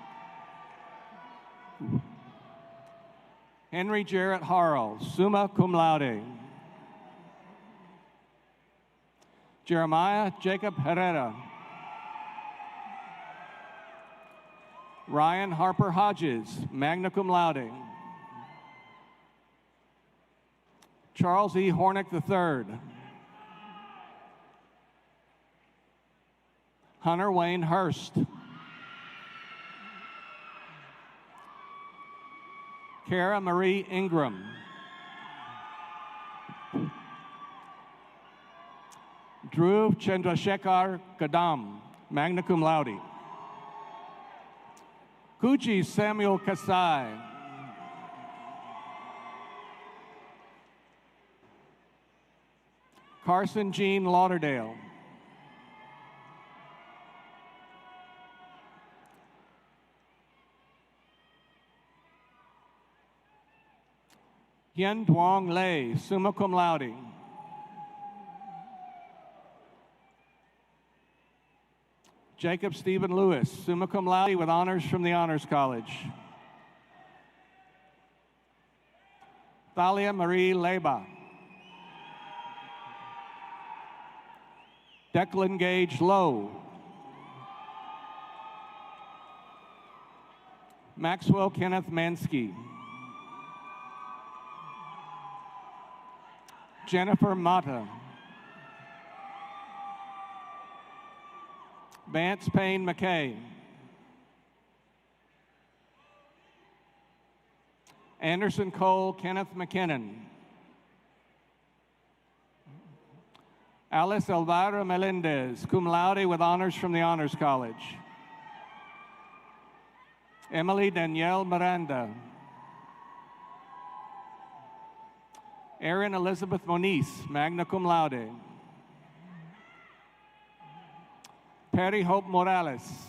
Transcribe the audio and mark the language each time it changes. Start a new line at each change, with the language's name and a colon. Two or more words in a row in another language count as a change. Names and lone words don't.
English: Henry Jarrett Harrell,
Latin: summa cum laude.
English: Jeremiah Jacob Herrera. Ryan Harper Hodges,
Latin: magna cum laude.
English: Charles E. Hornick III. Hunter Wayne Hurst. Kara Marie Ingram. Drew Chandrasekhar Kadam,
Latin: magna cum laude.
English: Kuchi Samuel Kasai. Carson Jean Lauderdale. Hien Duong Lei,
Latin: summa cum laude.
English: Jacob Stephen Lewis,
Latin: summa cum laude
English: with honors from the Honors College. Thalia Marie Leba. Declan Gage Lowe. Maxwell Kenneth Mansky. Jennifer Mata. Vance Payne McKay. Anderson Cole Kenneth McKinnon. Alice Elvira Melendez,
Latin: cum laude
English: with honors from the Honors College. Emily Danielle Miranda. Erin Elizabeth Moniz,
Latin: magna cum laude.
English: Perry Hope Morales.